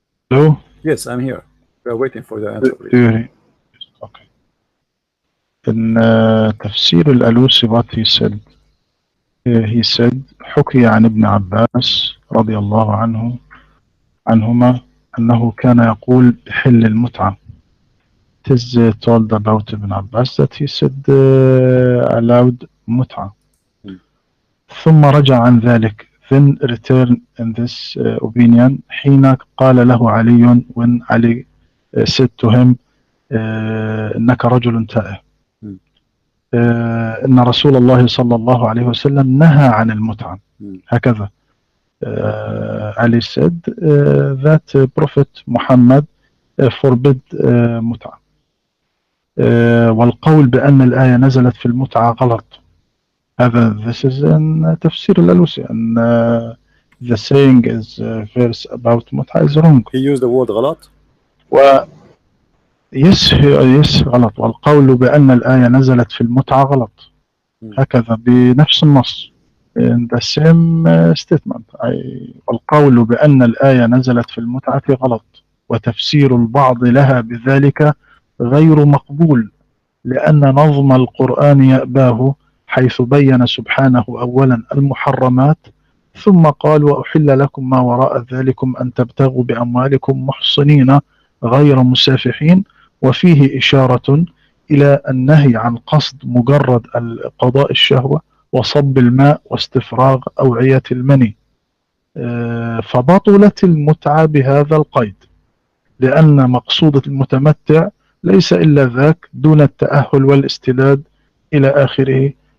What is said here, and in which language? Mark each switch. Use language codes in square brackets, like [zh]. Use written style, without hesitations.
[en] Hello? Yes, I'm here. We are waiting for the answer. Okay. In [ar] تفسير الألوسي, [en] what he said, [ar] حكي عن ابن عباس رضي الله عنهما أنه كان يقول بحل المتعة [en] it is told about Ibn Abbas that he said allowed mut'ah. [ar] ثم رجع عن ذلك, [en] then return in this opinion [ar] حين قال له علي, [en] when Ali said to him [ar] إنك رجل تائه, إن رسول الله صلى الله عليه وسلم نهى عن المتعة. [en] هكذا Ali said that Prophet Muhammad forbid متعة. [ar] والقول بأن الآية نزلت في المتعة غلط. [en] هذا this is in تفسير الألوسي, and the saying is verse about متعة is wrong. He used the word غلط. yes غلط. [ar] والقول بأن الآية نزلت في المتعة غلط. هكذا بنفس النص [en] in the same statement. [ar] والقول بأن الآية نزلت في المتعة غلط, وتفسير البعض لها بذلك غير مقبول, لأن نظم القرآن يأباه, حيث بين سبحانه أولا المحرمات, ثم قال وأحل لكم ما وراء ذلكم أن تبتغوا بأموالكم محصنين غير مسافحين, وفيه إشارة إلى النهي عن قصد مجرد قضاء الشهوة وصب الماء واستفراغ أوعية المني, فبطلت المتعة بهذا القيد, لأن مقصود المتمتع ليس إلا ذاك دون التأهل والاستداد إلى آخره.